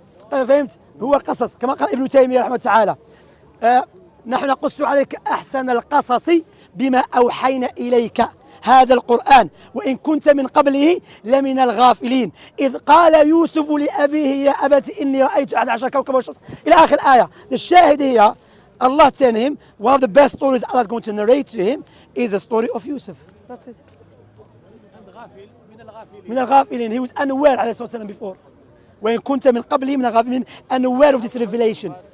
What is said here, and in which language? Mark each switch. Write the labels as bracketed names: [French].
[Arabic] فهمت؟ هو القصص كما قال ابن تيمية رحمه الله تعالى. نحن نقص عليك أحسن القصص بما أوحينا إليك هذا القرآن وإن كنت من قبله لمن الغافلين إذ قال يوسف لأبيه يا أبت إني رأيت 11 كوكبا والشمس إلى آخر الآية. الشاهد هي [English] Allah telling him one of the best stories Allah is going to narrate to him is the story of Yusuf. That's it. [Arabic] من الغافلين. [English] He was unaware [Arabic] عليه الصلاة والسلام [English] before. [Arabic] وإن كنت من قبله من الغافلين, [English] unaware of this revelation.